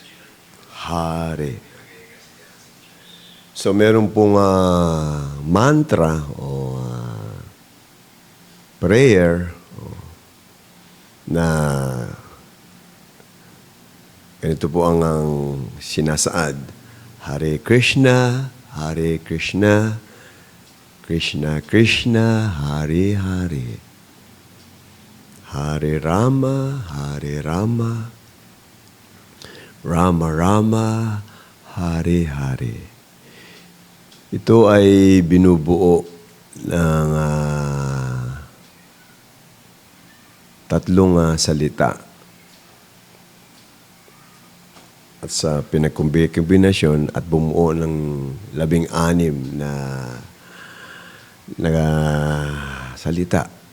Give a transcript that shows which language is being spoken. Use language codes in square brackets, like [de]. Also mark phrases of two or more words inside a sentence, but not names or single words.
[tl] Hari. So, meron pong mantra o prayer na ganito po ang sinasaad. [sa] Hare Krishna, Hare Krishna, Krishna Krishna, Hare Hare. Hare Rama, Hare Rama, Rama Rama, Hare Hare. [tl] Ito ay binubuo ng tatlong salita. At sa pinagkombinasyon at bumuo ng 16 na salita.